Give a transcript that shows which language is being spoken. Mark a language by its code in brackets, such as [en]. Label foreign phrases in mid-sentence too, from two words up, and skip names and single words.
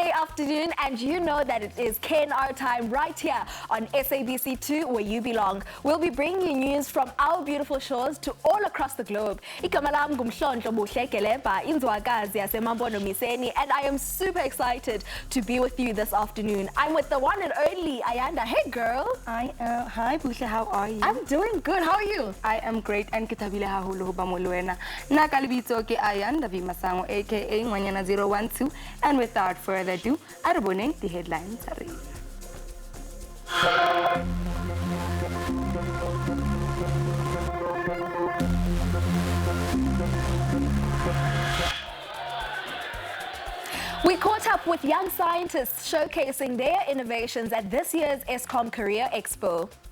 [en] afternoon, and you know that it is KNR time right here on SABC2, where you belong. We'll be bringing you news from our beautiful shores to all across the globe. [zu] Igama lami ngumhlonhlo Buhle Geleba, indwakazi yaseMambono Miseni, [en] and I am super excited to be with you this afternoon. I'm with the one and only Ayanda. Hey girl. Hi Buhle, how are you? I'm doing good. How are you? I am great and [st] kitabile haholo ho ba mo lwena. Nna ka lebitso ke Ayanda Vimasango aka Ngwanyana 012, [en] and without further ado, [st] a re boneng [en] the headlines [st] tsa rena. [en] We caught up with young scientists showcasing their innovations at this year's ESCOM Career Expo.